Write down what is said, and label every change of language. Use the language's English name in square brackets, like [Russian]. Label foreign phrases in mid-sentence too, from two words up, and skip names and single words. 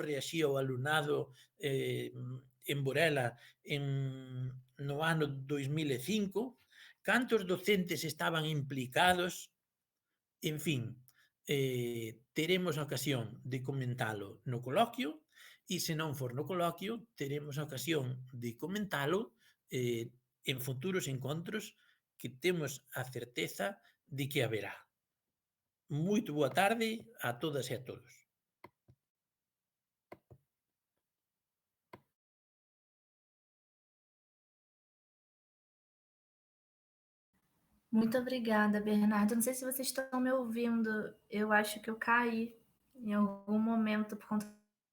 [Galician] reaxía o alumnado en Burela no ano 2005, cantos docentes estaban implicados, en fin, teremos a ocasión de comentalo no coloquio e se non for no coloquio, teremos a ocasión de comentalo en futuros encontros que temos a certeza de que haberá. Moito boa tarde a todas e a todos. [Portuguese] Muito obrigada, Bernardo. Não sei se vocês estão me ouvindo. Eu acho que eu caí em algum momento por conta da